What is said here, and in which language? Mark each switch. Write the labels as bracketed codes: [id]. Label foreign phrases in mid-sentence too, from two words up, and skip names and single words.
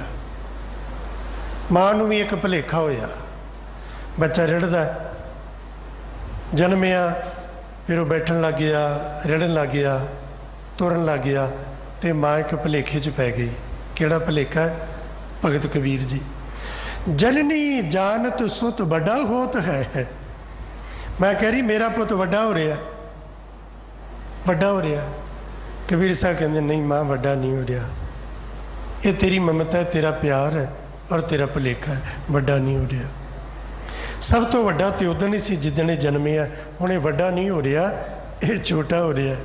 [pa] ਮਾਂ ਨੂੰ ਭੀ ਏਕ ਭੁਲੇਖਾ ਹੋਇਆ। ਬੱਚਾ ਰਿੜ੍ਹਦਾ, ਜੰਮਿਆ, ਫਿਰ ਵਹ ਬੈਠਣ ਲੱਗ ਗਿਆ, ਰਿੜ੍ਹਨ ਲੱਗ ਗਿਆ, ਤੁਰਨ ਲੱਗ ਗਿਆ, ਤੋ ਮਾਂ ਏਕ ਭੁਲੇਖੇ ਚ ਪੈ ਗਈ। ਕਿਹੜਾ ਭੁਲੇਖਾ ਹੈ? ਭਗਤ ਕਬੀਰ ਜੀ, ਜਨਨੀ ਜਾਨਤ ਸੁਤ ਬਡਾ ਹੋਤ ਹੈ। ਮੈਂ ਕਹਿ ਰਹੀ ਮੇਰਾ ਪੁੱਤ ਵੱਡਾ ਹੋ ਰਿਹਾ, ਵੱਡਾ ਹੋ ਰਿਹਾ। ਕਬੀਰ ਸਾਹਬ ਕਹਤੇ ਨਹੀਂ ਮਾਂ ਵੱਡਾ ਨਹੀਂ ਹੋ ਰਿਹਾ, ਯੇ ਤੇਰੀ ਮਮਤਾ ਹੈ, ਤੇਰਾ ਪਿਆਰ ਹੈ ਔਰ ਤੇਰਾ ਭੁਲੇਖਾ ਹੈ, ਵੱਡਾ ਨਹੀਂ ਹੋ ਰਿਹਾ। ਸਭ ਤੋ ਵੱਡਾ ਤੋ ਉਦਣ ਹੀ ਸੀ ਜਿੱਦਣੇ ਜੰਮਿਆ, ਹੁਣੇ ਵੱਡਾ ਨਹੀਂ ਹੋ ਰਿਹਾ, ਯੇ ਛੋਟਾ ਹੋ ਰਿਹਾ।